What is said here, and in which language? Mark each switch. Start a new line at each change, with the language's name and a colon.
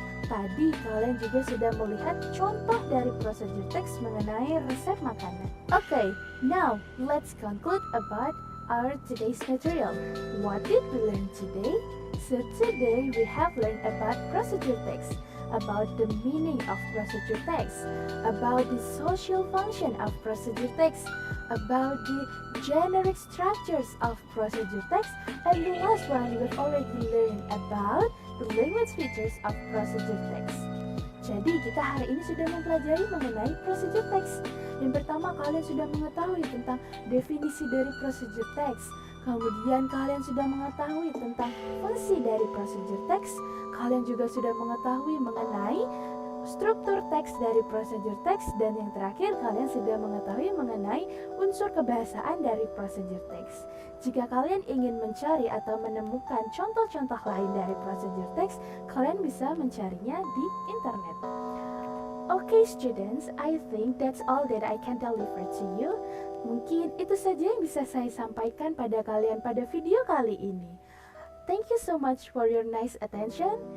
Indonesian: Tadi kalian juga sudah melihat contoh dari procedure text mengenai resep makanan.
English: Okay, now let's conclude about our today's material. What did we learn today? So today we have learned about procedure text, about the meaning of procedure text, about the social function of procedure text, about the generic structures of procedure text, and the last one we've already learned about the language features of procedure text.
Indonesian: Jadi kita hari ini sudah mempelajari mengenai procedure text. Yang pertama, kalian sudah mengetahui tentang definisi dari procedure text. Kemudian kalian sudah mengetahui tentang fungsi dari procedure text. Kalian juga sudah mengetahui mengenai struktur teks dari procedure text. Dan yang terakhir, kalian sudah mengetahui mengenai unsur kebahasaan dari procedure text. Jika kalian ingin mencari atau menemukan contoh-contoh lain dari procedure text, kalian bisa mencarinya di internet.
English: Okay students, I think that's all that I can deliver to you.
Indonesian: Mungkin itu saja yang bisa saya sampaikan pada kalian pada video kali ini.
English: Thank you so much for your nice attention.